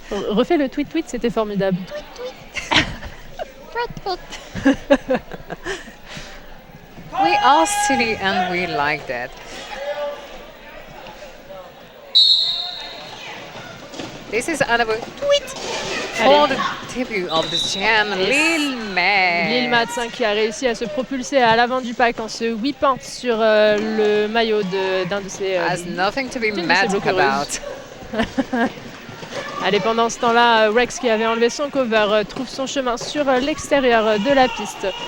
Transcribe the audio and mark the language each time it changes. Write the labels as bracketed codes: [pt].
[fr] Refais le tweet, c'était formidable. [en] We are silly and we like that. This is another tweet for the debut of the jam, Lil Mats. [fr] Lil Mats qui a réussi à se propulser à l'avant du pack en se whippant sur le maillot d'un de ses [en] Has nothing to be mad about. [fr] Allez, pendant ce temps-là, Rex qui avait enlevé son cover trouve son chemin sur l'extérieur de la piste.